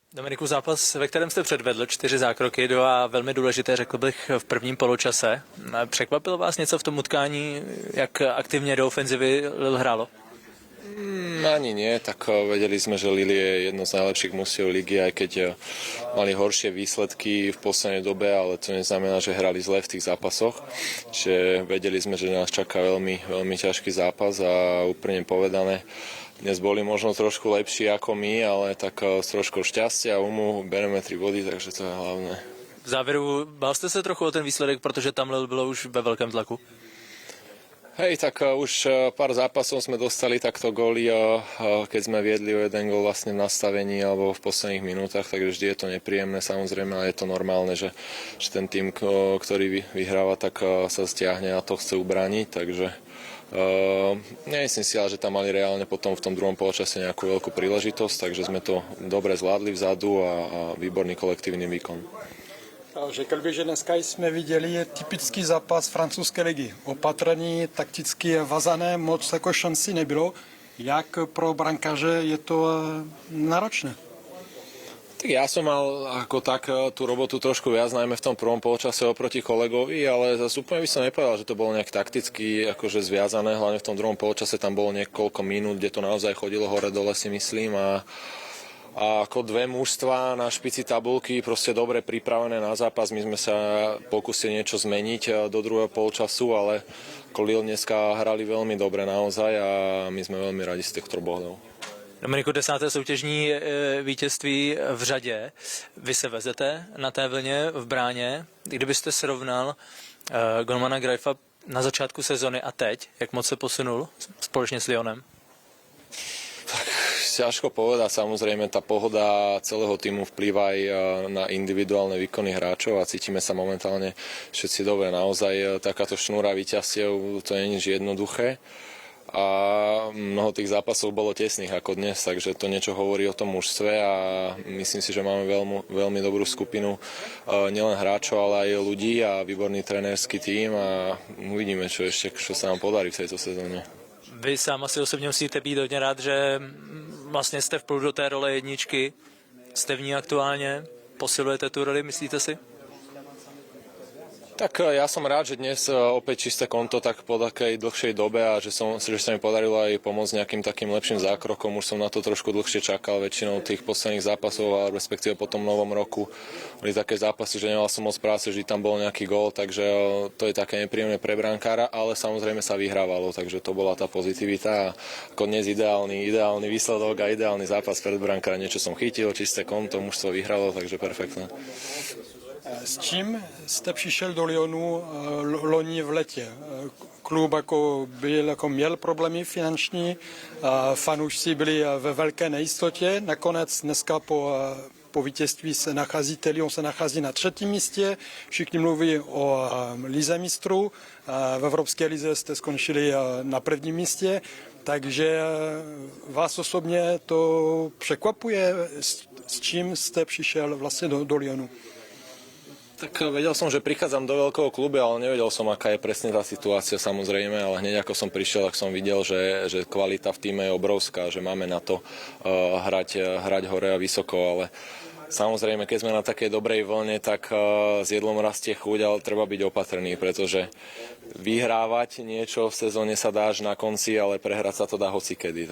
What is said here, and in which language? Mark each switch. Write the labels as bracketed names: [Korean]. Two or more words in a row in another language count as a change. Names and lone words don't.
[Czech] Dominiku, zápas, ve kterém jste předvedl 4 zákroky, 2 velmi důležité, řekl bych, v prvním poločase. Překvapilo vás něco v tom utkání, jak aktivně do ofenzivy Lille hrálo? [Slovak] Ani nie, tak vedeli sme, že Lille je jedno z najlepších mužstiev ligy, aj keď mali horšie výsledky v poslednej dobe, ale to neznamená, že hrali zle v tých zápasoch. Čiže vedeli sme, že nás čaká veľmi, veľmi ťažký zápas a úplne povedané, dnes boli možno trošku lepší ako my, ale tak s troškou šťastia a umu bereme 3 body, takže to je hlavné. [Czech] V závěru bál jste se trochu o ten výsledek, protože tam Lille bylo už ve velkém tlaku? [Slovak] Hej, tak už pár zápasov sme dostali takto góly, keď sme viedli o jeden gól vlastne v nastavení alebo v posledných minútach, takže vždy je to nepríjemné samozrejme, ale je to normálne, že ten tým, ktorý vyhráva, tak sa stiahne a to chce ubrániť, takže nemyslím si, ale že tam mali reálne potom v tom druhom poločase nejakú veľkú príležitosť, takže sme to dobre zvládli vzadu a výborný kolektívny výkon. [Czech] Řekl bych, že dneska jsme viděli typický zápas francouzské ligy. Opatrný, takticky vazané, moc jako šanci nebylo. Jak pro brankáře je to náročné? [Slovak] Tak ja som mal ako tak tú robotu trošku viac, najmä v tom prvom poločase oproti kolegovi, ale zase úplne by som nepovedal, že to bolo nejak takticky akože zviazané, hlavne v tom druhom poločase tam bolo niekoľko minút, kde to naozaj chodilo hore-dole, si myslím, a ako dve mužstva na špici tabulky, proste dobre pripravené na zápas. My sme sa pokúsili niečo zmeniť do druhého polčasu, ale Lille dneska hrali veľmi dobre naozaj a my sme veľmi radi z tých 3 bodov. [Czech] Dominiku, 10. soutěžní vítězství v řadě. Vy se vezete na té vlně v bráně. Kdybyste srovnal golmana Graifa na začátku sezony a teď, jak moc se posunul společně s Lyonem? [Slovak] Ťažko povedať, samozrejme tá pohoda celého týmu vplýva aj na individuálne výkony hráčov a cítime sa momentálne všetci dobre. Naozaj takáto šnúra víťazstiev, to nie je nič jednoduché a mnoho tých zápasov bolo tesných ako dnes, takže to niečo hovorí o tom mužstve a myslím si, že máme veľmi dobrú skupinu nielen hráčov, ale aj ľudí a výborný trenérský tím a uvidíme, čo sa nám podarí v tejto sezóne. [Czech] Vy sám asi osobně musíte být hodně rád, že vlastně jste vpůl do té role jedničky, jste v ní aktuálně, posilujete tu roli, myslíte si? [Slovak] Tak ja som rád, že dnes opäť čisté konto tak po takej dlhšej dobe a že sa mi podarilo aj pomôcť nejakým takým lepším zákrokom. Už som na to trošku dlhšie čakal, väčšinou tých posledných zápasov a respektíve po tom novom roku boli také zápasy, že nemal som moc práce, vždy tam bol nejaký gól, takže to je také nepríjemné pre brankára, ale samozrejme sa vyhrávalo, takže to bola tá pozitivita a ako dnes ideálny výsledok a ideálny zápas pred brankára, niečo som chytil, čisté konto, mužstvo vyhralo, takže perfektné. [Czech] S čím jste přišel do Lyonu loni v letě? Klub měl problémy finanční, fanoušci byli ve velké nejistotě, nakonec dneska po vítězství Lyon se nachází na 3. místě, všichni mluví o lize mistrů, v Evropské lize jste skončili na 1. místě, takže vás osobně to překvapuje, s čím jste přišel vlastně do Lyonu? [Slovak] Tak vedel som, že prichádzam do veľkého klubu, ale nevedel som, aká je presne tá situácia samozrejme, ale hneď ako som prišiel, tak som videl, že kvalita v týme je obrovská, že máme na to hrať hore a vysoko, ale samozrejme, keď sme na takej dobrej vlne, tak s jedlom rastie chuť, ale treba byť opatrný, pretože vyhrávať niečo v sezóne sa dá až na konci, ale prehrať sa to dá hocikedy.